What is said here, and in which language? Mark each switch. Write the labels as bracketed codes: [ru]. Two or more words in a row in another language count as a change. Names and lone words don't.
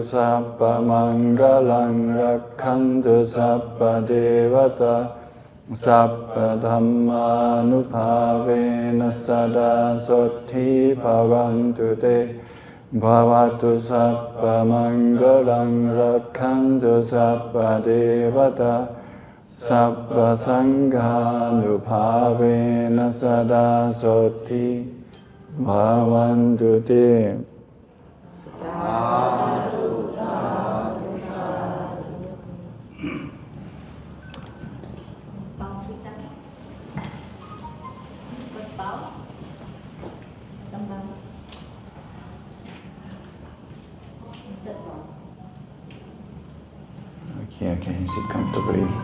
[pi] sabba mangalang rakhantu sabba devata sabba dhamma nupavena sada sotti bhavantu te Bhavatu sabba mangalang rakhantu sabba devata sabba sanghanuphavena sada sotti bhavantu te. Sadhu, sadhu, sadhu. [en] Let's bow 3 times. First bow. Second bow. Okay, sit comfortably.